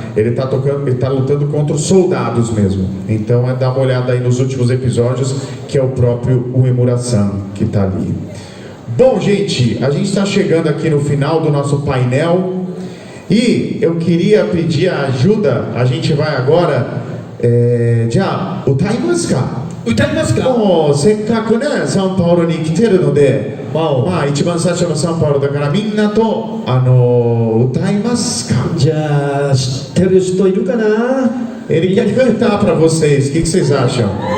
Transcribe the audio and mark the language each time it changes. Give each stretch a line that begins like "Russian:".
Portuguese: Ele tá lutando contra os soldados mesmo. Então é dar uma olhada aí nos últimos episódios, que é o próprio Uemura-san que tá ali. Bom, gente, a gente está chegando aqui no final do nosso painel e eu queria pedir a ajuda. A gente vai agora. Já, o Taimas ka?
Japanese: 歌いますか？もうせっかくねサンパウロに来てるので、まあ一番最初のサンパウロだからみんなと歌いますか？じゃあ知ってる人いるかな？
Portuguese: Ele quer cantar para vocês. O que vocês acham?